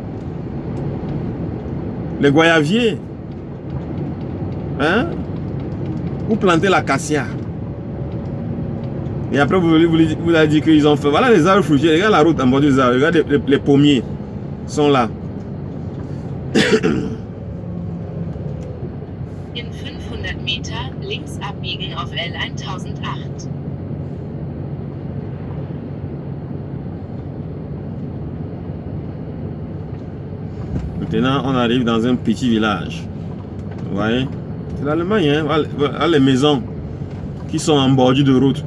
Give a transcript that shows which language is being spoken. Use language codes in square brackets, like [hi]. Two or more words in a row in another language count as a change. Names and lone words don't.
[fr] Les goyaviers. Hein? Vous plantez l'acacia. Et après, vous avez dit qu'ils ont fait. Voilà les arbres fruitiers. Regarde la route en bordure des arbres. Regarde les pommiers. Sont là. [de] In 500 Meter links abbiegen auf L 1008. [fr] Maintenant, on arrive dans un petit village. Vous voyez? C'est l'Allemagne, hein? Voilà les maisons qui sont en bordure de route.